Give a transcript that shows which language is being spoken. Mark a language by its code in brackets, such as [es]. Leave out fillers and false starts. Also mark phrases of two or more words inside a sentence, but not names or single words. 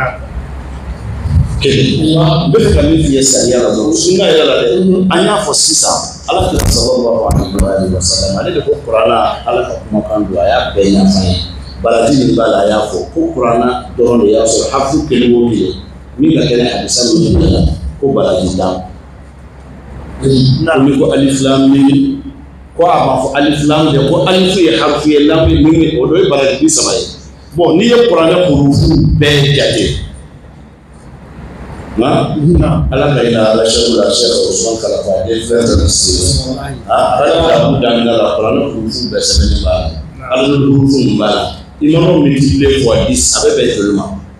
[bm] Kelen n bɛ fɛ ka min f'i ye sariya la dɔrɔn sunna yɛrɛ la dɛ an y'a fɔ sisan Ala kira [ar] صلى الله عليه وسلم [bm] ale de ko kuranna Ala ka kumakan don a y'a bɛɛ ɲɛfɔ an ye baraji min b'a la a y'a fɔ ko kuranna dɔrɔn de y'a sɔrɔ hafu kelen o kelen min ka kɛnɛ hadisa min bɛ la ko baraji dan ko ni ko alif lam mim ko a b'a fɔ alif lam de ko alifu ye harufu ye lam min o do ye baraji 30 ye bon n'i ye kuranɛ hurufu bɛɛ jate Ala ka ina ala shekula Sheikh Usman Kalafa den frère de Sisi ala ka bu damina la kuranɛ hurufu bɛɛ sɛbɛnnen b'a la ala hurufu min b'a la i mana o [fr] multiplier fois [bm] 10 a bɛ bɛn joli ma